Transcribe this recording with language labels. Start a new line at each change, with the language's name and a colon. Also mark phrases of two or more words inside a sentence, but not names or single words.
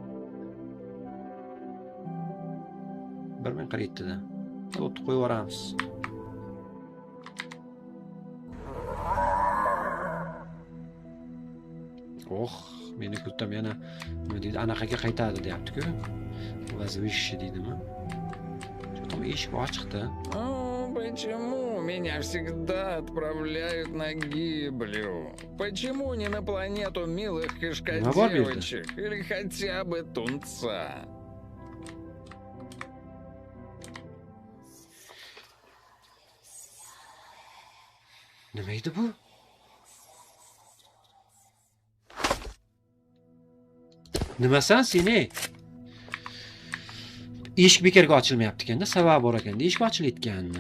Uzbek: 1047 da. O'tib qo'yib yuboramiz. Meni kutam yana nima deydi, anaqaga qaytadi deyapti-ku. Возвышение deydimi? Что-то eshik ochiqda.
Russian: Почему меня всегда отправляют на гиблю? Почему не на планету милых кишкодевочек или хотя бы тунца?
Uzbek: Nima edi bu? Nimasan seni? Eshik bekarga ochilmayapti ekanda, sababi bor ekanda, eshik ochilayotganmi?